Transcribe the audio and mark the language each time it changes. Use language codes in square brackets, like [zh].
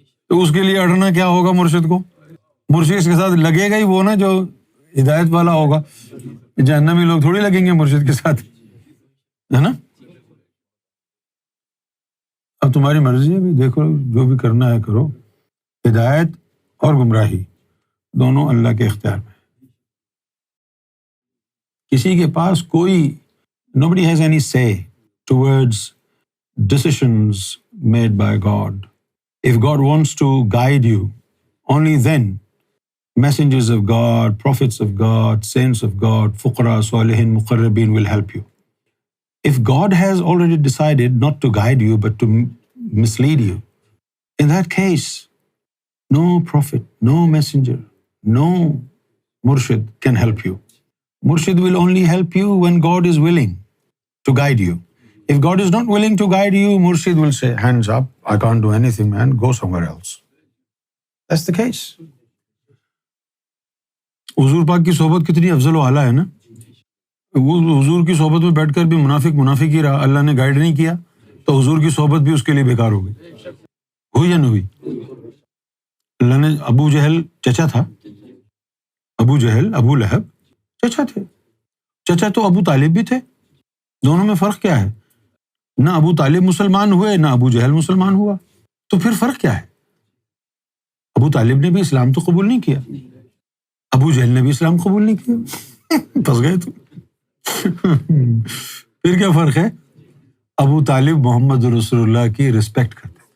[ur] تو اس کے لیے اڑنا کیا ہوگا مرشد کو؟ مرشد کے ساتھ لگے گا ہی وہ نا جو ہدایت والا ہوگا۔ جہنمی لوگ تھوڑی لگیں گے مرشد کے ساتھ، ہے نا؟ اب تمہاری مرضی ہے، بھی دیکھو جو بھی کرنا ہے کرو۔ ہدایت اور گمراہی دونوں اللہ کے اختیار میں۔ کسی کے پاس کوئی [en] nobody has any say towards decisions made by God. If God wants to guide you, only then messengers of God, prophets of God, saints of God, fuqara, salihin, muqarrabin will help you. If God has already decided not to guide you but to mislead you, in that case, no prophet, no messenger, no murshid can help you. Murshid will only help you when God is willing to guide you. If God is not willing to guide you, Murshid will say, hands up, I can't do anything, man, go somewhere else. That's the case. [ur] حضور پاک کی صحبت کتنی افضل و اعلیٰ ہے نا۔ وہ حضور کی صحبت میں بیٹھ کر بھی منافق ہی رہا، اللہ نے گائیڈ نہیں کیا تو حضور کی صحبت بھی اس کے لیے بیکار ہو گئی۔ ہوئی یا نہیں ہوئی؟ اللہ نے ابو جہل چچا تھا، ابو جہل ابو لہب چچا تھے، چچا تو ابو طالب بھی تھے، دونوں میں فرق کیا ہے؟ نہ ابو طالب مسلمان ہوئے نہ ابو جہل مسلمان ہوا، تو پھر فرق کیا ہے؟ ابو طالب نے بھی اسلام تو قبول نہیں کیا، ابو جہل نے بھی اسلام قبول نہیں کیا، پھنس گئے تو۔ پھر کیا فرق ہے؟ ابو طالب محمد رسول اللہ کی رسپیکٹ کرتے۔